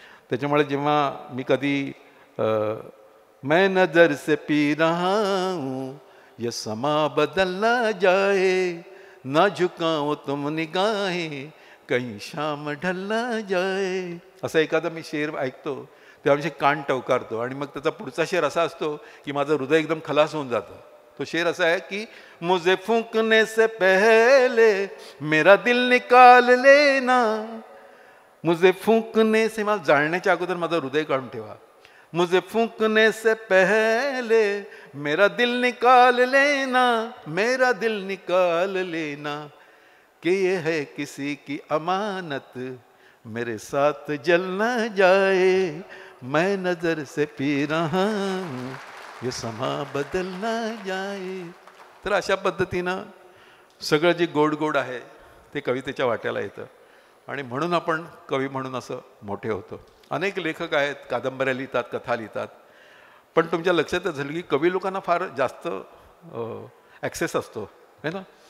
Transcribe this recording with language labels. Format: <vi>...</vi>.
<mr>त्याच्यामुळे जेव्हा मी कधी</mr> <hi>मैं नजर से पी रहा हूँ ये समा बदलना जाए ना झुकाओ तुम निगाहें कहीं शाम ढलना जाए,</hi> <mr>असं एखादा मी शेर ऐकतो तेव्हा मी कान टवकारतो. आणि मग त्याचा पुढचा शेर असा असतो की माझं हृदय एकदम खलास होऊन जातं. तो शेर असा आहे की</mr> <hi>मुझे फूंकने से पहले मेरा दिल निकाल लेना, मुझे फूंकने से,</hi> <mr>मला जाळण्याच्या अगोदर माझं हृदय काढून ठेवा.</mr> <hi>मुझे फूंकने से पहले मेरा दिल निकाल लेना, मेरा दिल निकाल लेना, कि ये है किसी की अमानत मेरे साथ जल न जाए, मैं नजर से पी रहा हूँ ये समा बदलना जाए.</hi> <mr>तर अशा पद्धतीनं सगळं जे गोड गोड आहे ते कवितेच्या वाट्याला येतं आणि म्हणून आपण कवी म्हणून असं मोठे होतो. अनेक लेखक आहेत, कादंबऱ्या लिहितात, कथा लिहितात, पण तुमच्या लक्षातच झालं की कवी लोकांना फार जास्त ॲक्सेस असतो</mr> <hi>है ना.</hi>